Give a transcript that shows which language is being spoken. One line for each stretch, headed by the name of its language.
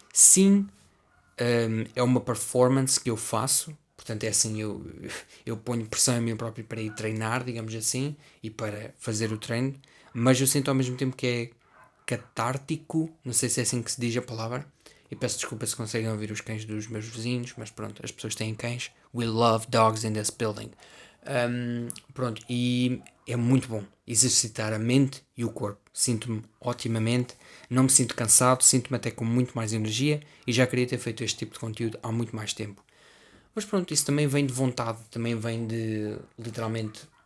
Portuguese: Sim, é uma performance que eu faço, portanto é assim, eu ponho pressão em mim próprio para ir treinar, digamos assim, e para fazer o treino, mas eu sinto ao mesmo tempo que é catártico, não sei se é assim que se diz a palavra, e peço desculpa se conseguem ouvir os cães dos meus vizinhos, mas pronto, as pessoas têm cães.
English: We love dogs in this building.
Portuguese: Pronto, e é muito bom exercitar a mente e o corpo. Sinto-me otimamente, não me sinto cansado, sinto-me até com muito mais energia e já queria ter feito este tipo de conteúdo há muito mais tempo. Mas pronto, isso também vem de vontade, também vem de literalmente.